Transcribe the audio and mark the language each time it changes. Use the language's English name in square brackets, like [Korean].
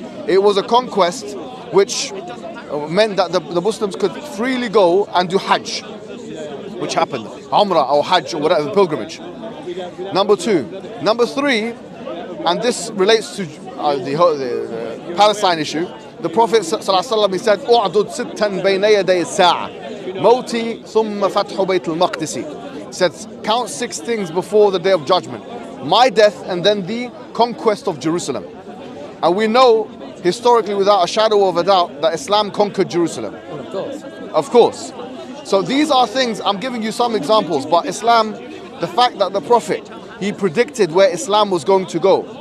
[English] It was a conquest which meant that the Muslims could freely go and do Hajj, which happened, Umrah or Hajj or whatever, pilgrimage. Number 2. Number 3, and this relates to the Palestine issue. The Prophet ﷺ, he said, [Arabic] "أعدد ستا بين يدي الساعة موتي ثم فتح بيت المقدس." [English] He said, count 6 things before the day of judgment: my death and then the conquest of Jerusalem. And we know historically, without a shadow of a doubt, that Islam conquered Jerusalem. Of course. Of course. So these are things, I'm giving you some examples, but Islam, the fact that the Prophet, he predicted where Islam was going to go.